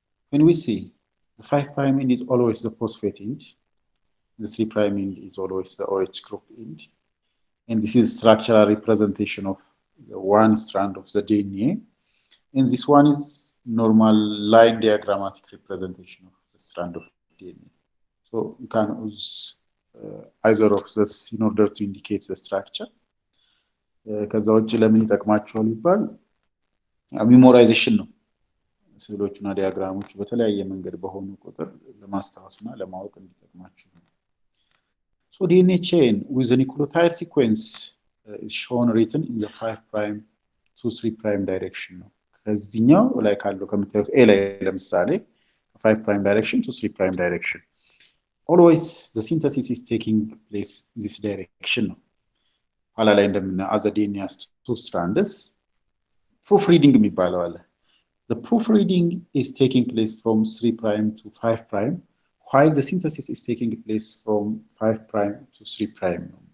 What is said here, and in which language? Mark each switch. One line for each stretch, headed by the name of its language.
English: When we see the 5' end is always the phosphate end, the 3' end is always the OH group end, and this is structural representation of the 1 strand of the DNA, and this one is normal line diagrammatic representation of the strand of DNA. So you can use either of this in order to indicate the structure.
Amharic: ከዛ ውጭ ለምን ይጠቅማቸዋል ይባል ሚሞራይዜሽን ነው። ስዕሎቹና ዲያግራሞቹ በተለያየ መንገድ በሆኑ ቁጥር ለማስታወስና ለማወቅ እንዲጠቅማችሁ ነው።
English: So DNA chain with the nucleotide sequence is shown written in the 5' to 3' direction
Amharic: ነው። ከዚህኛው ላይ ካለው ከምታዩት A ላይ ለምሳሌ
English: 5' direction to 3' direction. Always the synthesis is taking place in this direction
Amharic: ነው። ኋላ ላይ እንደምናየው
English: as the DNA has 2 strands, proofreading
Amharic: የሚባለው አለ.
English: The proofreading is taking place from 3' to 5', while the synthesis is taking place from 5' to 3'.